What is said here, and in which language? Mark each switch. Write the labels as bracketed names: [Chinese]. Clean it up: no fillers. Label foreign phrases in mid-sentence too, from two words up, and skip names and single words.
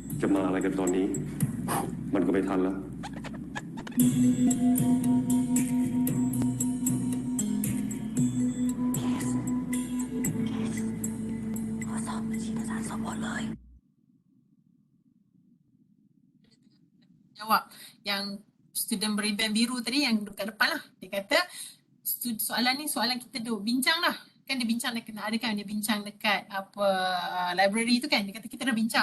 [Thai] จะมาอะไรกันตอนนี้ มันก็ไม่ทันแล้ว ข้อสอบบัญชีประสานสอบหมดเลย [Malay] Jawab yang student beriban biru tadi yang duduk kat depan lah. Dia kata soalan ni soalan kita duduk bincang lah. Kan dia bincang dekat, ada kan dia bincang dekat apa library tu kan. Dia kata kita dah bincang.